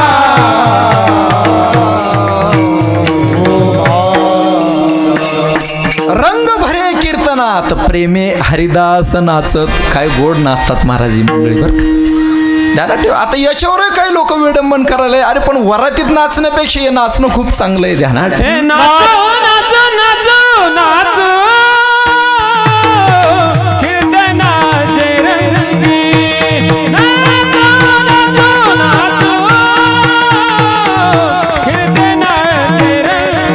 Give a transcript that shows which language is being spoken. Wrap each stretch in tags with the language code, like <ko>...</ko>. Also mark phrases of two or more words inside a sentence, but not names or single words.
<mr>रंग भरे कीर्तनात प्रेमे हरिदास नाचत. काय गोड नाचतात महाराजी मंडळी बरं का. ध्यानात ठेवा. आता याच्यावर काही लोक विडंबन करायला, अरे पण वरातीत नाचण्यापेक्षा हे नाचणं खूप चांगलं आहे. ध्यानात ठेवा. हे नाचो नाचो नाचो नाचो कीर्तनाचे रंगी नाचो नाचो नाचो कीर्तनाचे रंगी</mr>